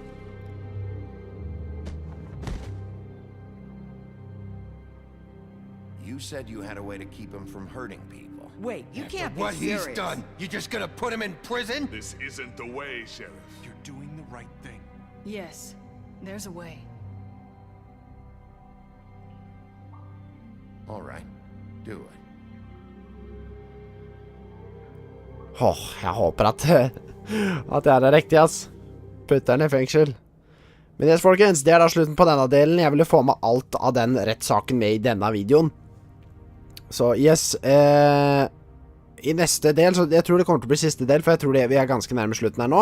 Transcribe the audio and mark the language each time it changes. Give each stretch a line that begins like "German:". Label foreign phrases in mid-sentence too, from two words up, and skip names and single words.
English: You said you had a way to keep him from hurting people. Wait, you After can't what be serious. he's done, you just gonna put him in prison? This isn't the way, Sheriff. You're doing the right thing. Yes, there's a way. All right. Do it.
Norwegian: Åh, jeg håper at det er riktig, ass. Putter den I fengsel. Men yes, folkens, det da slutten på denne delen. Jeg ville få med alt av den rettssaken med I denne videoen. Så yes, I neste del, så jeg tror det kommer til å bli siste del, for jeg tror vi ganske nærme slutten her nå.